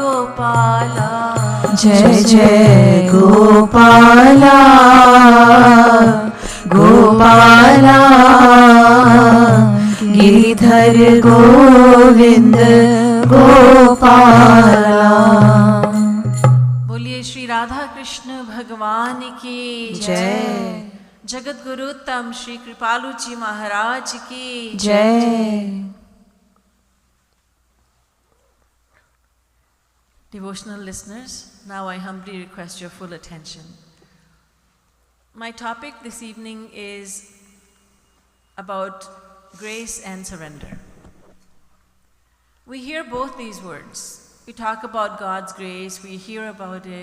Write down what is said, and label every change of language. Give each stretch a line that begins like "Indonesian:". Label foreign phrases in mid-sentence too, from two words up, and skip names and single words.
Hindi: Gopala. जय जय गोपाला, गोपाला, Giridhar Govind Gopala. बोलिए श्री राधा कृष्ण भगवान की जय। जगद्गुरु तम श्री कृपालु जी महाराज की Jai.
English: Devotional listeners, now I humbly request your full attention. My topic this evening is about grace and surrender. We hear both these words. We talk about God's grace, we hear about it.